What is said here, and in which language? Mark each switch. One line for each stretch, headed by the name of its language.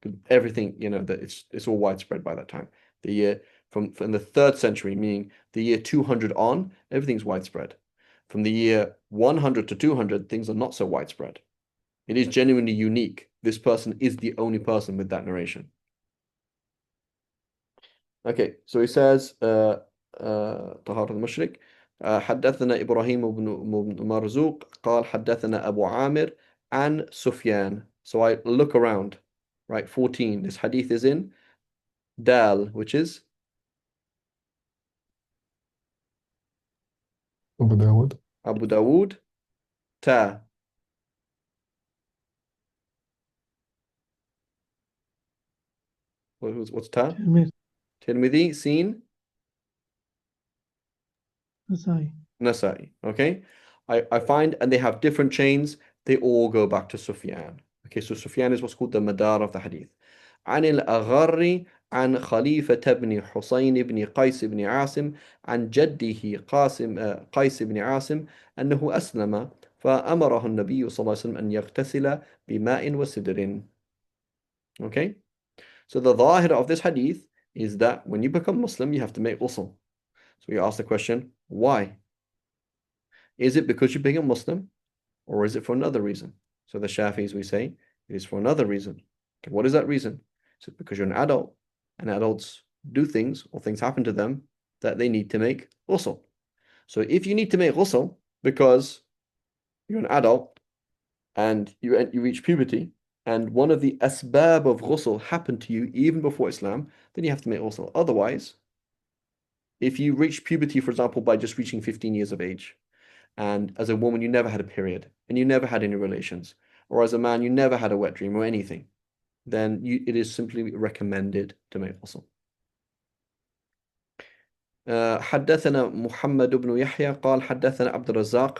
English: Everything, that it's all widespread by that time. The year from the 3rd century, meaning the year 200 on, everything's widespread. From the year 100 to 200, things are not so widespread. It is genuinely unique. This person is the only person with that narration. Okay, so he says,
Arabic: طهارة المشرك حدثنا إبراهيم بن مرزوق قال حدثنا أبو عامر عن سفيان.
English: So I look around, right? 14. This hadith is in Dal, which is Abu Dawud. Abu Dawood. Ta. What's Ta? Tirmidhi. Seen. Nasai. Okay. I find, and they have different chains. They all go back to Sufyan. Okay, so Sufyan is what's called the madar of the hadith.
Arabic: عن الأغر عن خليفة بن حسين بن قيس بن عاصم عن جده قيس بن عاصم أنه أسلم فأمره النبي صلى الله عليه وسلم أن يغتسل بماء وسدر.
English: Okay? So the dhahir of this hadith is that when you become Muslim, you have to make ghusl. So you ask the question, why? Is it because you become Muslim, or is it for another reason? So the Shafis, we say, it is for another reason. Okay, what is that reason? So because you're an adult, and adults do things, or things happen to them, that they need to make ghusl. So if you need to make ghusl because you're an adult, and you reach puberty, and one of the asbab of ghusl happened to you even before Islam, then you have to make ghusl. Otherwise, if you reach puberty, for example, by just reaching 15 years of age, and as a woman you never had a period, and you never had any relations, or as a man you never had a wet dream or anything, then it is simply recommended to make ghusl.
Arabic: حدثنا محمد بن يحيى قال حدثنا عبد الرزاق.